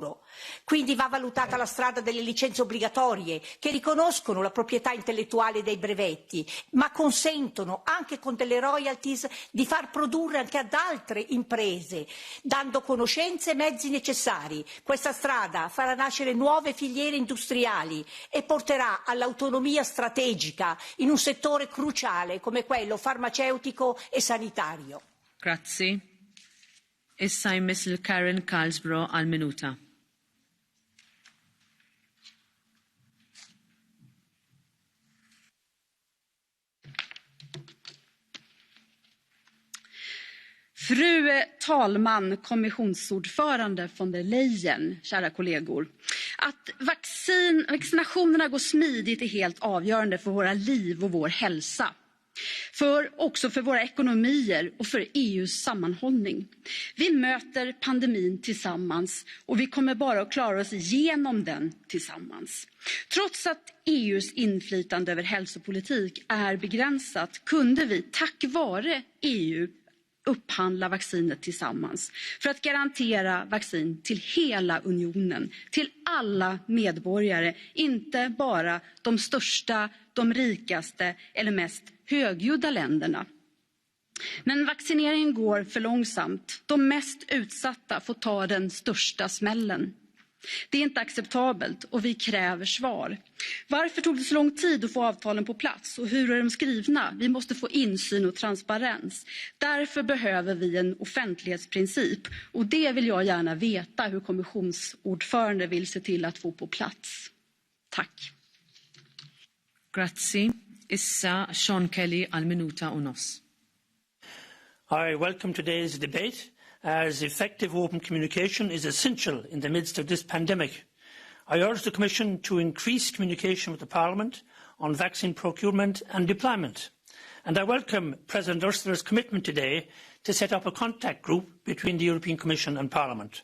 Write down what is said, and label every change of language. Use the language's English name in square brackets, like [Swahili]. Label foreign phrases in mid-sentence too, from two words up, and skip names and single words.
[Italian] Quindi va valutata la strada delle licenze obbligatorie, che riconoscono la proprietà intellettuale dei brevetti, ma consentono, anche con delle royalties, di far produrre anche ad altre imprese, dando conoscenze e mezzi necessari. Questa strada farà nascere nuove filiere industriali e porterà all'autonomia strategica in un settore cruciale come quello farmaceutico e sanitario. [Maltese] Grazzi. Issa jmiss lil Karen Carlsbro għal minuta. [Swedish] Fru talman, kommissionsordförande von der Leyen, kära kollegor. Att vaccinationerna går smidigt är helt avgörande för våra liv och vår hälsa. Också för våra ekonomier och för EUs sammanhållning. Vi möter pandemin tillsammans och vi kommer bara att klara oss igenom den tillsammans. Trots att EUs inflytande över hälsopolitik är begränsat kunde vi tack vare EU upphandla vaccinet tillsammans för att garantera vaccin till hela unionen, till alla medborgare, inte bara de största, de rikaste eller mest högljudda länderna. Men vaccineringen går för långsamt. De mest utsatta får ta den största smällen. Det är inte acceptabelt och vi kräver svar. Varför tog det så lång tid att få avtalen på plats och hur är de skrivna? Vi måste få insyn och transparens. Därför behöver vi en offentlighetsprincip och det vill jag gärna veta hur kommissionsordförande vill se till att få på plats. Tack. [Maltese] Grazzi. Issa Sean Kelly għal minuta u nofs. [English] I welcome today's debate, as effective open communication is essential in the midst of this pandemic. I urge the Commission to increase communication with the Parliament on vaccine procurement and deployment. And I welcome President Ursula's commitment today to set up a contact group between the European Commission and Parliament.